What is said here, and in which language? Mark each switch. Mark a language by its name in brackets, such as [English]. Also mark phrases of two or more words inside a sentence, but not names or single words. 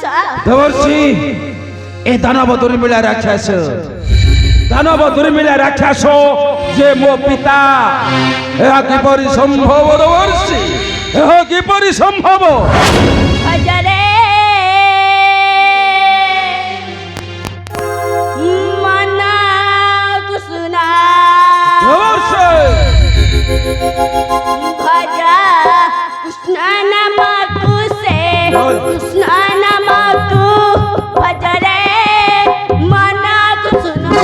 [Odia] ଦେବର୍ଷି, ଏ ଦାନବ ଦୁର୍ମିଳା ରାକ୍ଷସ, ଦାନବ ଦୁର୍ମିଳା ରାକ୍ଷସ ଯେ ମୋ ପିତା, ଏହା କିପରି ସମ୍ଭବ ଦେବର୍ଷି? ଏହା କିପରି ସମ୍ଭବ? ଭଜରେ ମନ କୁସୁନା ଦେବର୍ଷି ଭଜ କୃଷ୍ଣ ନମକୁ ସେ କୃଷ୍ଣ ନମକୁ ଭଜ ରେ ମନ କୁସୁନ।